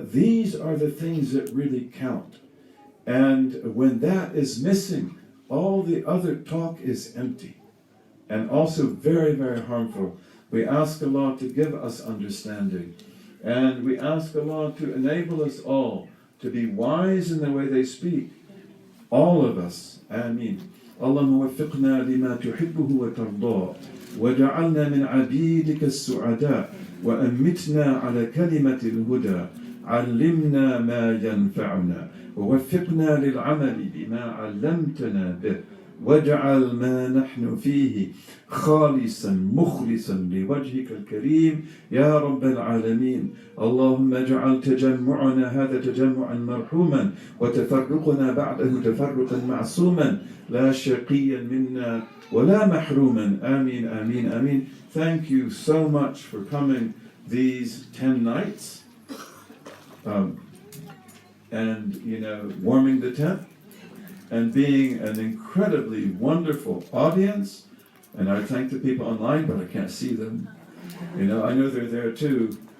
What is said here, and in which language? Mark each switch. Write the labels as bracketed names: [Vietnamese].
[English] These are the things that really count. And when that is missing, all the other talk is empty and also very, very harmful. We ask Allah to give us understanding, and we ask Allah to enable us all to be wise in the way they speak. All of us. Ameen. [Arabic] اللهم وفقنا لما تحبه وترضاه وجعلنا من عبيدك السعداء وأمتنا على كلمة الهدى علمنا ما ينفعنا ووفقنا للعمل بما علمتنا به واجعل ما نحن فيه خالصا مخلصا لوجهك الكريم يا رب العالمين. اللهم اجعل تجمعنا هذا تجمعا مرحوما وتفرقنا بعده تفرقا معصوما لا شقيا منا ولا محروما. آمين آمين آمين. [English] Thank you so much for coming these 10 nights and warming the tent and being an incredibly wonderful audience. And I thank the people online, but I can't see them. I know they're there too.